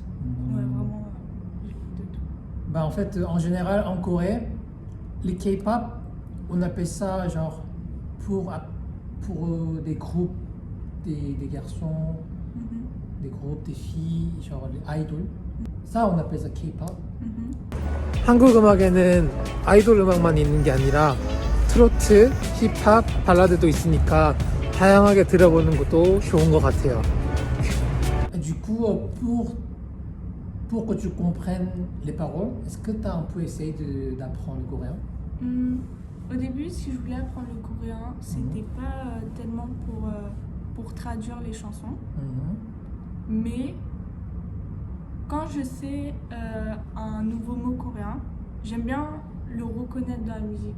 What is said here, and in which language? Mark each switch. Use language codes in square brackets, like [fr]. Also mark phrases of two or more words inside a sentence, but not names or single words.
[fr] Ouais, vraiment, j'écoute de tout. Bah, en fait, en général, en Corée, les K-pop, on appelle ça genre pour des groupes, des garçons, des groupes, des filles, genre les idols. Ça, on appelle ça K-pop. [ko] 한국 음악에는 아이돌 음악만 있는 게 아니라 트로트, 힙합, 발라드도 있으니까 다양하게 들어보는 것도 좋은 것 같아요. [fr] Du coup, pour que tu comprennes les paroles, est-ce que tu as un peu essayé d'apprendre le coréen? Au début, si je voulais apprendre le coréen, c'était pas tellement pour traduire les chansons, mais quand je sais un nouveau mot coréen, j'aime bien le reconnaître dans la musique.